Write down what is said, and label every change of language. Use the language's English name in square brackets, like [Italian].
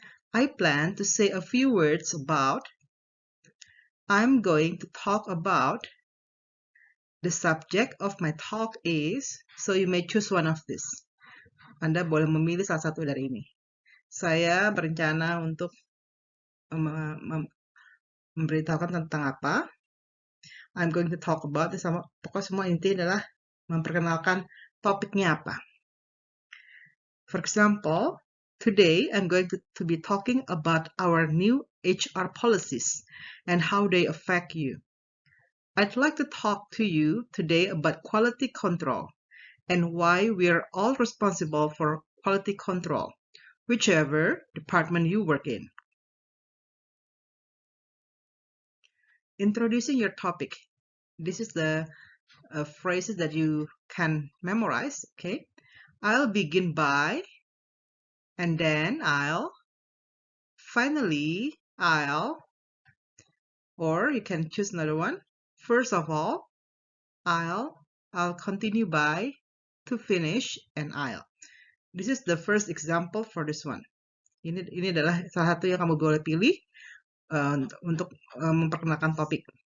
[English] I plan to say a few words about. I'm going to talk about The subject of my talk is, so you may choose one of this. [Indonesian] Anda boleh memilih salah satu dari ini. Saya berencana untuk memberitahukan tentang apa. [English] I'm going to talk about this. [Indonesian] Pokoknya semua inti adalah memperkenalkan topiknya apa. [English] For example, today I'm going to be talking about our new HR policies and how they affect you. I'd like to talk to you today about quality control and why we are all responsible for quality control, whichever department you work in. Introducing your topic. This is the phrases that you can memorize, okay? I'll begin by, and then I'll, finally, I'll, or you can choose another one. First of all, I'll continue by, to finish, and I'll. This is the first example for this one. [Indonesian] Ini adalah salah satu yang kamu boleh pilih untuk memperkenalkan topik.